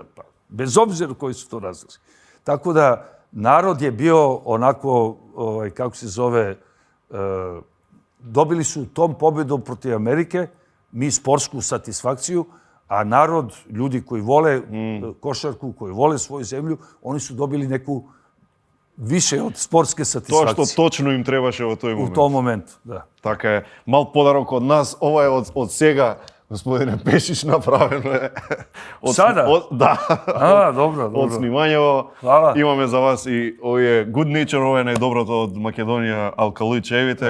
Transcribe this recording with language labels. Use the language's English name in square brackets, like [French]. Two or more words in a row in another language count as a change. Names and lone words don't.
[Serbian] Pa, bez obzira koji su to razlozi. Tako da narod je bio onako, kako se zove, dobili su tom pobedom protiv Amerike, mi sportsku satisfakciju, a narod, ljudi koji vole košarku, koji vole svoju zemlju, oni su dobili neku više od sportske satisfakcije. [Macedonian] Тоа што точно им требаше во тој момент. [Serbian] У том момент, да. [Macedonian] Така е. Мал подарок од нас, ова е од сега, господине Пешич, направено е. [Serbian] Сада? [Macedonian] Да. Добро. Од снимањево. Имаме за вас и овие Good Nature, ова е најдоброто од Македонија, алкалоид чаевите.